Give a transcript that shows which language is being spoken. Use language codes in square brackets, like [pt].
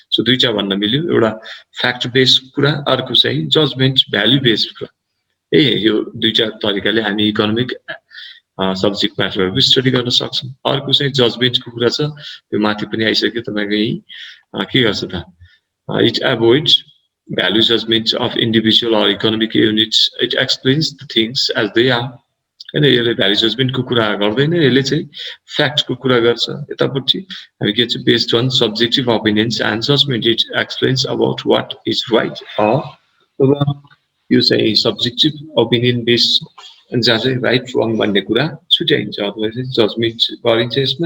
[ne] So दुईटा भन्न मिल्यो, एउटा फ्याक्ट बेस कुरा, अर्को चाहिँ जजमेन्ट भ्यालु बेस कुरा। यो दुईटा तरिकाले हामी इकोनोमिक सब्जेक्ट म्याटरहरुको स्टडी गर्न सक्छौं। अर्को चाहिँ जजमेन्टको कुरा छ, त्यो माथि पनि आइसक्यो तपाईको यही के गर्छ त [en] it avoids value judgments of individual or economic units. It explains the things as they are. [ne] हैन यसले भ्यालु जजमेन्टको कुरा गर्दैन, यसले चाहिँ फ्याक्टको कुरा गर्छ। यतापट्टि हामी के छ [en] based on subjective opinions and judgement it explains about what is right or [ne] यो चाहिँ सब्जेक्टिभ ओपिनियन बेस्ड जहाँ चाहिँ राइट रङ भन्ने कुरा छुट्याइन्छ अथवा चाहिँ जजमेन्ट गरिन्छ।